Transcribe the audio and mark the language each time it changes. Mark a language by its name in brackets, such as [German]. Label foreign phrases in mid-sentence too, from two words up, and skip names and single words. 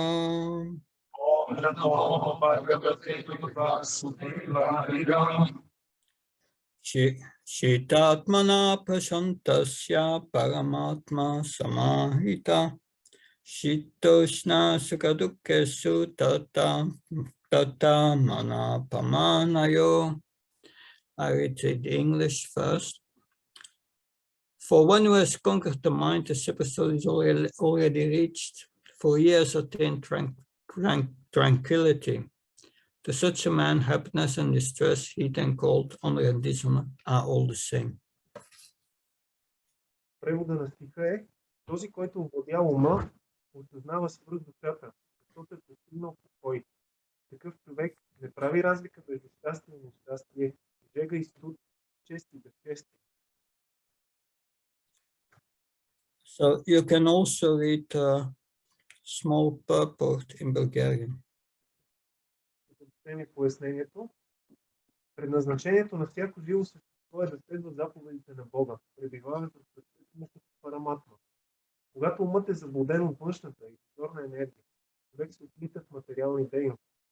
[Sanskrit] ॐ नमो भगवते वासुदेवाय. जितात्मनः प्रशान्तस्य परमात्मा समाहितः. शीतोष्णसुखदुःखेषु तथा मानापमानयोः. [English] I read the English first. For one who has conquered the mind, the separate soul is already reached. For he has attained tranquility. To such a man, happiness and distress, heat and cold, honor and dishonor are all the same. [Bulgarian] Превода на стиха е: този, който овладява ума, осъзнава свръх душата, защото е постигнал покой. Такъв човек не прави разлика между щастие и нещастие, жега и студ, чест и безчестие. [English] So you can also read a small purport in Bulgarian. [Bulgarian] Пояснението. Предназначението на всяко живо същество е да следва заповедите на Бога, пребиваването в сърцето му като параматма. Когато умът е заблуден от външната и иллюзорна енергия, човек се оплита в материални дейности.